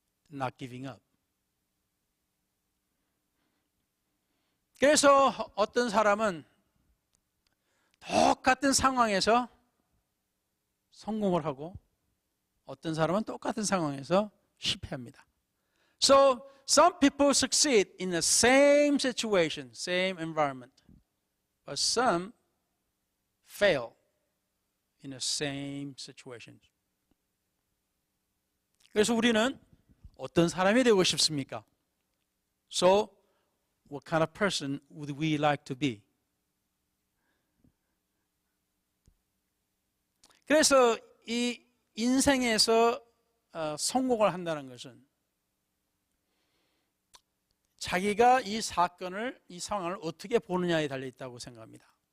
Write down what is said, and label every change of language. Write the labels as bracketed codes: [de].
[en] Not giving up. [ko] 그래서 어떤 사람은 똑같은 상황에서 성공을 하고 어떤 사람은 똑같은 상황에서 실패합니다. [en] So some people succeed in the same situation, same environment, but some fail in the same situation. [ko] 그래서 우리는 어떤 사람이 되고 싶습니까? [en] So what kind of person would we like to be? [ko] 그래서 이 인생에서 성공을 한다는 것은 자기가 이 사건을, 이 상황을 어떻게 보느냐에 달려 있다고 생각합니다.